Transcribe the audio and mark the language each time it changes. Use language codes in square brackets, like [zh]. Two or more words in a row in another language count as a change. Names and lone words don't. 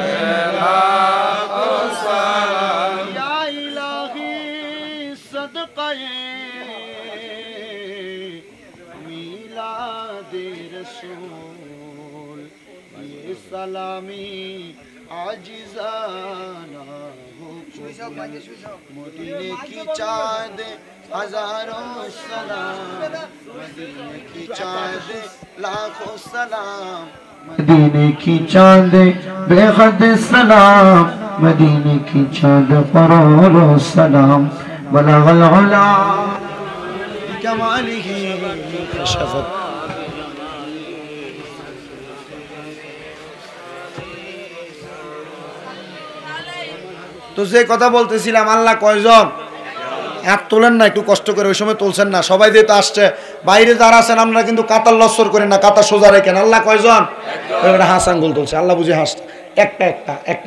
[ur] سلامی عاجزانہ مدینے کی چاند ہزاروں سلام مدینے کی چاند لاکھوں سلام مدینے کی چاند بے حد سلام مدینے کی چاند کروڑوں سلام [ar] بلغ العلا بکمالہ کشفت [bn] তো যে কথা বলতেছিলাম আল্লাহ কয়জন হাত তোলেন না একটু কষ্ট করে ওই সময় তুলছেন না সবাই দিয়ে তো আসছে বাইরে যারা আছেন আমরা কিন্তু কাতার লস্কর করেন না কাতার সোজা রেখেন আল্লাহ কয়জন ওইটা হাস আঙ্গুল তুলছে আল্লাহ বুঝে হাস একটা